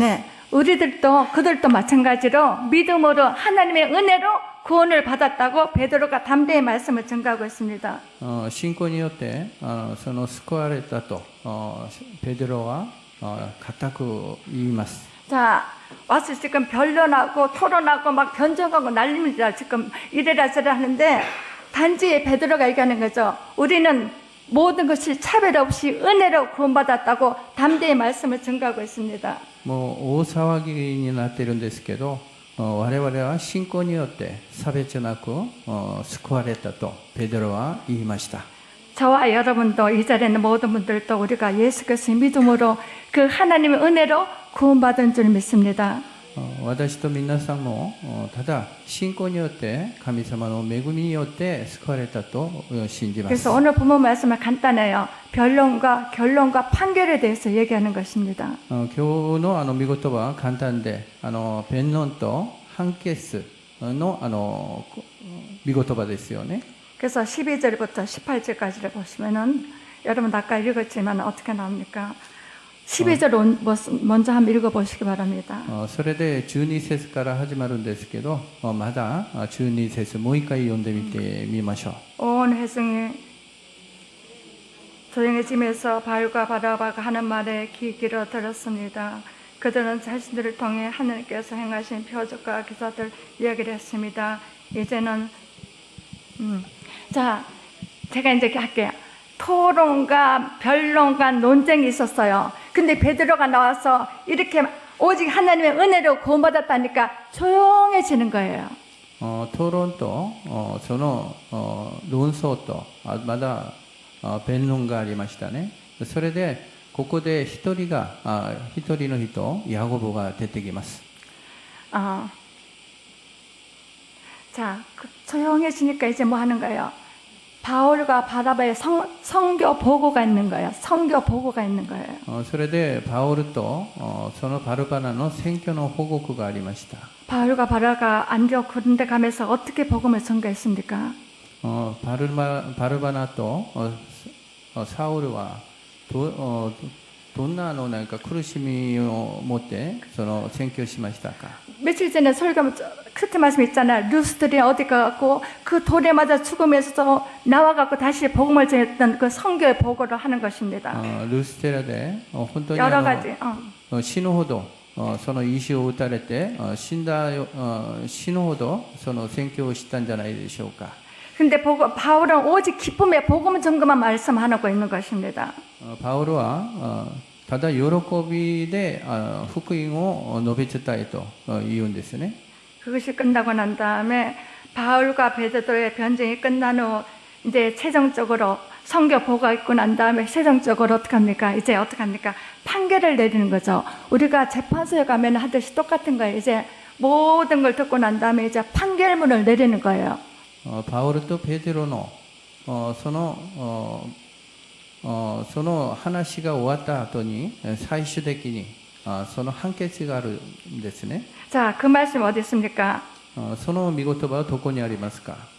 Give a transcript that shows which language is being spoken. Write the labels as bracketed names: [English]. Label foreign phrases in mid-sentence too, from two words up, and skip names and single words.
[Korean] 네, 우리들도 그들도 마찬가지로 믿음으로 하나님의 은혜로 구원을 받았다고 베드로가 담대히 말씀을 전가하고 있습니다. [Japanese] 信仰によってその救われたとペテロは固く言います。 [Korean] 자, 와서 지금 변론하고 토론하고 막 변정하고 난립니다. 지금 이래라 저래라 하는데 단지 베드로가 얘기하는 거죠. 우리는 모든 것이 차별 없이 은혜로 구원받았다고 담대히 말씀을 전가하고 있습니다. [Japanese] もう大騒ぎになっているんですけど我々は信仰によって差別なく救われたとペテロは言いました。 [Korean] 저와 여러분도 이 자리에 있는 모든 분들도 우리가 예수 그리스도의 믿음으로 그 하나님의 은혜로 구원받은 줄 믿습니다. [Japanese] 私と皆さんもただ信仰によって神様の恵みによって救われたと信じます。 [Korean] 그래서 오늘 본문 말씀은 간단해요. 변론과 결론과 판결에 대해서 얘기하는 것입니다. [Japanese] 今日の御言葉は簡単で、弁論と判決の御言葉ですよね。 [Korean] 그래서 12절부터 18절까지를 보시면은 여러분 아까 읽었지만 어떻게 나옵니까? 12절 먼저 한번 읽어보시기 바랍니다. [Japanese] それで12節から始まるんですけど、まだ12節もう一回読んでみてみましょう。 [Korean] 온 회중이 조용해지면서 바울과 바나바가 하는 말에 귀 기울여 들었습니다. 그들은 자신들을 통해 하나님께서 행하신 표적과 기사들 이야기를 했습니다. 이제는 자, 제가 이제 할게요. 토론과 변론과 논쟁이 있었어요. 근데 베드로가 나와서 이렇게 오직 하나님의 은혜로 구원받았다니까 조용해지는 거예요. [Japanese] 討論とその論争とまだ弁論がありましたね。それでここで一人の人ヤコブが出てきます。 [Korean] 자, 조용해지니까 이제 뭐 하는 거예요? 바울과 바나바의 선교 보고가 있는 거예요. 선교 보고가 있는 거예요. [Japanese] それでパウルとそのバルバナの選挙の報告がありました。 [Korean] 바울과 바나바가 안디옥 그런 데 가면서 어떻게 복음을 전가했습니까? [Japanese] バルバナとサウルはどんななんか苦しみを持ってその宣教しましたか? [Korean] 며칠 전에 설교 끝에 말씀 있잖아요. 루스들이 어디 가고 그 돌에 맞아 죽으면서 나와갖고 다시 복음을 전했던 그 선교의 보고를 하는 것입니다. [Japanese] ルステラで本当に [Korean] 여러 가지. [Japanese] 死ぬほどその石を打たれて死ぬほどその宣教をしたんじゃないでしょうか. [Korean] 근데 바울은 오직 기쁨의 복음 전거만 말씀하고 있는 것입니다. [Japanese] パウロはただ喜びで福音を述べ伝えと言うんですね。 [Korean] 그것이 끝나고 난 다음에 바울과 베드로의 변쟁이 끝난 후 이제 최종적으로 선교 보고가 있고 난 다음에 최종적으로 어떻게 합니까? 이제 어떻게 합니까? 판결을 내리는 거죠. 우리가 재판소에 가면 하듯이 똑같은 거예요. 이제 모든 걸 듣고 난 다음에 이제 판결문을 내리는 거예요. [Japanese] パウロとペテロのその話が終わった後に最終的にその判決があるんですね。 [Korean] 자, 그 말씀 어디 있습니까? [Japanese] その御言葉はどこにありますか?